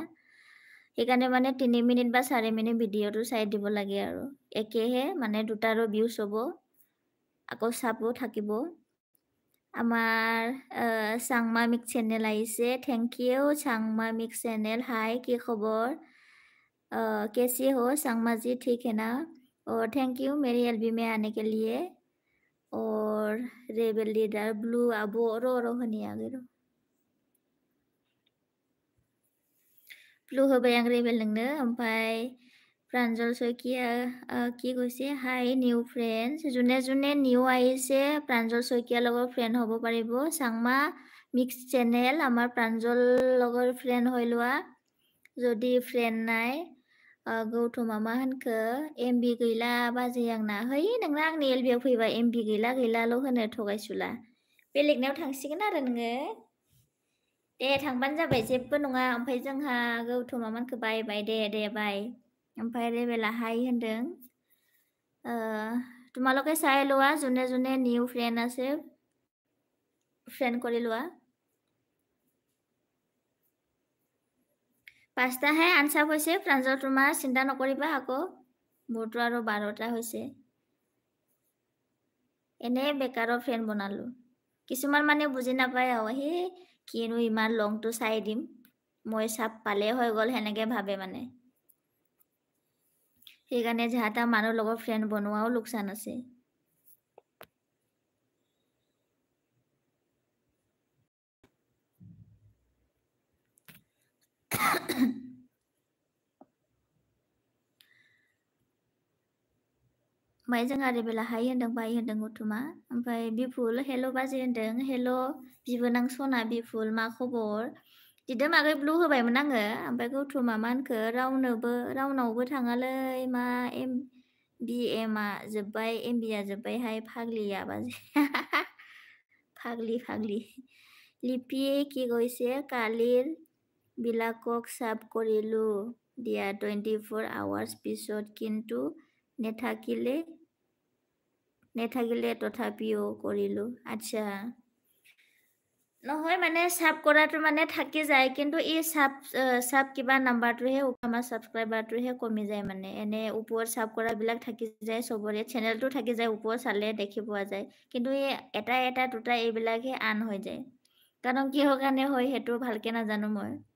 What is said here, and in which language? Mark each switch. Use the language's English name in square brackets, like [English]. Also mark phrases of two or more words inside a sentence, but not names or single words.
[Assamese] সেইকাৰণে মানে 3 মিনিট বা 4 মিনিট ভিডিঅ'টো চাই দিব লাগে আৰু একেহে মানে দুটাৰো ভিউজ হ'ব আকৌ চাবো থাকিব। আমাৰ চাংমা মিক চেনেল আহিছে [English] thank you [Assamese] চাংমা মিক চেনেল হাই কি খবৰ? [Hindi] कैसी हो सांगमा जी ठीक है ना? और [English] thank you [Hindi] मेरी एलबी में आने के लिए। [Bodo] और रेबेल लीडर ब्लू आबो रो होनी [Hindi] आ गई [Bodo] ब्लू होबाय आं रेबेल नोंनो ओमफ्राय प्रान्जल शइकिया [Assamese] কি কৈছে হাই নিউ ফ্ৰেণ্ডছ যোনে যোনে নিউ আহিছে প্ৰাঞ্জল শইকীয়াৰ লগত ফ্ৰেণ্ড হ'ব পাৰিব চাংমা মিক্স চেনেল আমাৰ প্ৰাঞ্জল লগৰ ফ্ৰেণ্ড হৈ লোৱা যদি ফ্ৰেণ্ড নাই [Bodo] गौतमा मा होनखो एमबि गैला बाजै आंना है नोंना आंनि एलबियाव फैबा एमबि गैलाल' होनो थगायसुला बेलेगनाव थांसिगोन आरो नोङो दे थांबानो जाबाय जेबो नङा ओमफ्राय जोंहा गौतमा मोनखो बाय दे बाय ओमफ्राय रेबेला हाय होनदों [Assamese] তোমালোকে চাই লোৱা যোনে যোনে নিউ ফ্ৰেণ্ড আছে ফ্ৰেণ্ড কৰি লোৱা 5টাহে আনচাৰ হৈছে প্ৰাঞ্জল তোমাৰ চিন্তা নকৰিবা আকৌ মোৰতো আৰু 12টা হৈছে এনে বেকাৰৰ ফ্ৰেণ্ড বনালো কিছুমান মানে বুজি নাপায় আৰু হে কিনো ইমান লংটো চাই দিম মই চাপ পালে হৈ গ'ল হেনেকে ভাবে মানে সেইকাৰণে যাহাতা মানুহৰ লগত ফ্ৰেণ্ড বনোৱাও লোকচান আছে [Bodo] ओमफ्राय जोंहा रेबेला हाय होनदों बाय होनदों गौतमा ओमफ्राय बिफुल हेल' बाजै होनदों हेल' बिबोनां सना बिफुल मा खबर दिदोम आगै ब्लु होबायमोन आङो ओमफ्राय गौतमा मा होनखो रावनावबो थाङालै मा BM आ जोब्बाय MB आ जोब्बायहाय फाग्लिया बाजै फाग्लि [Assamese] লিপি কি কৈছে কালিৰ বিলাকক সাব কৰিলো দিয়া 24 আৱাৰ্ছ পিছত কিন্তু নেথাকিলে তথাপিও কৰিলো আচ্ছা নহয় মানে সাব কৰাটো মানে থাকি যায় কিন্তু এই সাব কিবা নাম্বাৰটোহে আমাৰ সাবস্ক্ৰাইবাৰটোহে কমি যায় মানে এনে ওপৰত সাব কৰাবিলাক থাকি যায় সবৰে চেনেলটো থাকি যায় ওপৰত চালে দেখি পোৱা যায় কিন্তু এই এটা দুটা এইবিলাকহে আন হৈ যায় কাৰণ কিহৰ কাৰণে হয় সেইটো ভালকে নাজানো মই